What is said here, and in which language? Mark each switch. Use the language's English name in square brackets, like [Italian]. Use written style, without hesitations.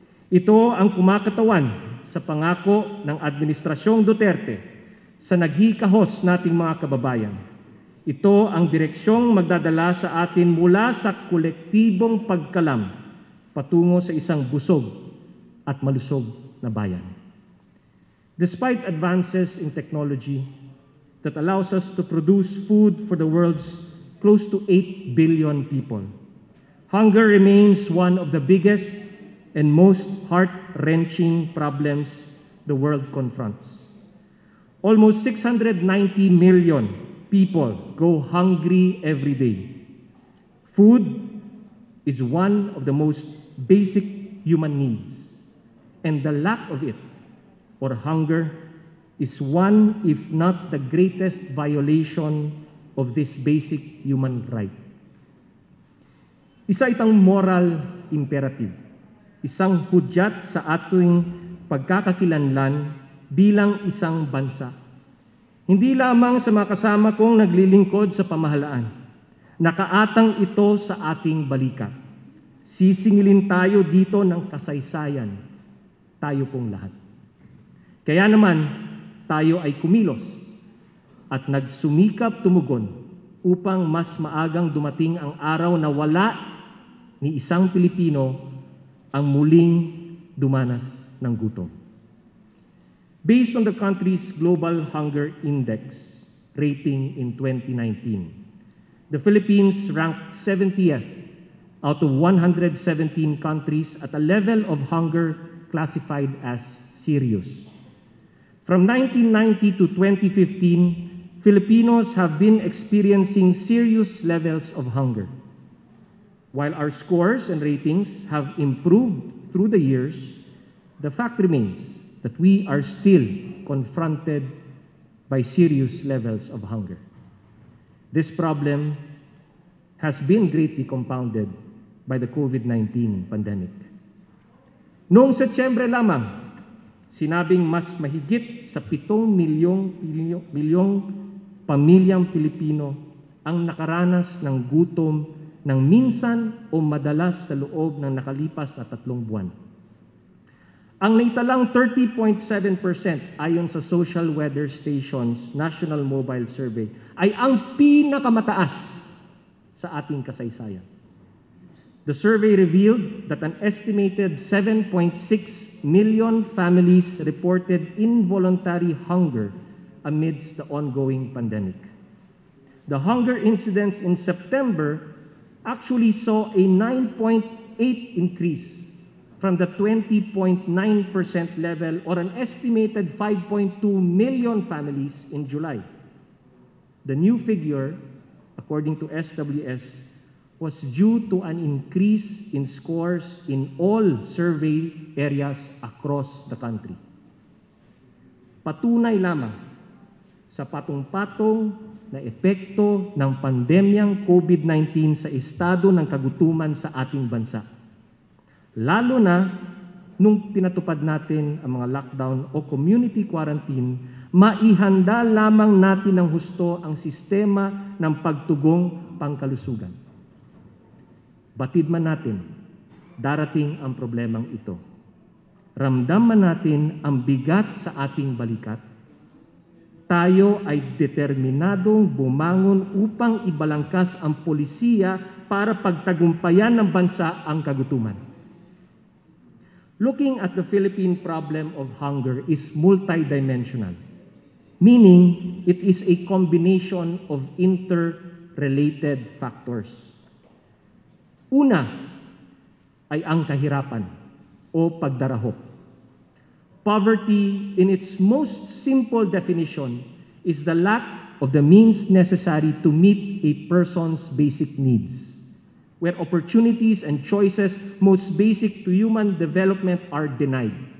[Filipino] Ito ang kumakatawan sa pangako ng Administrasyong Duterte sa naghikahos nating mga kababayan. Ito ang direksyong magdadala sa atin mula sa kolektibong pagkalam patungo sa isang busog at malusog na bayan. [English] Despite advances in technology that allows us to produce food for the world's close to 8 billion people, hunger remains one of the biggest and most heart-wrenching problems the world confronts. Almost 690 million people go hungry every day. Food is one of the most basic human needs, and the lack of it, or hunger, is one, if not the greatest violation of this basic human right. [Filipino] Isa itang moral imperative, isang hudyat sa ating pagkakakilanlan bilang isang bansa. Hindi lamang sa mga kasama kong naglilingkod sa pamahalaan, nakaatang ito sa ating balikat. Sisingilin tayo dito ng kasaysayan, tayo pong lahat. Kaya naman, tayo ay kumilos at nagsumikap tumugon upang mas maagang dumating ang araw na wala ni isang Pilipino ang muling dumanas ng gutom. [English] Based on the country's Global Hunger Index rating in 2019, the Philippines ranked 70th out of 117 countries at a level of hunger classified as serious. From 1990 to 2015, Filipinos have been experiencing serious levels of hunger. While our scores and ratings have improved through the years, the fact remains that we are still confronted by serious levels of hunger. This problem has been greatly compounded by the COVID-19 pandemic. [Filipino] Noong Setyembre lamang, sinabing mas mahigit sa 7 milyong pamilyang Pilipino ang nakaranas ng gutom ng minsan o madalas sa loob ng nakalipas na 3 buwan. Ang naitalang 30.7% ayon sa Social Weather Station's National Mobile Survey ay ang pinakamataas sa ating kasaysayan. The survey revealed that an estimated 7.6 million families reported involuntary hunger amidst the ongoing pandemic. The hunger incidence in September actually saw a 9.8 increase from the 20.9% level or an estimated 5.2 million families in July. The new figure, according to SWS, was due to an increase in scores in all survey areas across the country. Patunay lamang sa patong-patong na epekto ng pandemyang COVID-19 sa estado ng kagutuman sa ating bansa. Lalo na nung pinatupad natin ang mga lockdown o community quarantine, maihanda lamang natin ng husto ang sistema ng pagtugong pangkalusugan. Batid man natin, darating ang problemang ito. Ramdam man natin ang bigat sa ating balikat, tayo ay determinadong bumangon upang ibalangkas ang polisiya para pagtagumpayan ng bansa ang kagutuman. [English] Looking at the Philippine problem of hunger is multidimensional. meaning it is a combination of interrelated factors. [Filipino] Una ay ang kahirapan o pagdarahop. [English] Poverty, in its most simple definition, is the lack of the means necessary to meet a person's basic needs, where opportunities and choices most basic to human development are denied.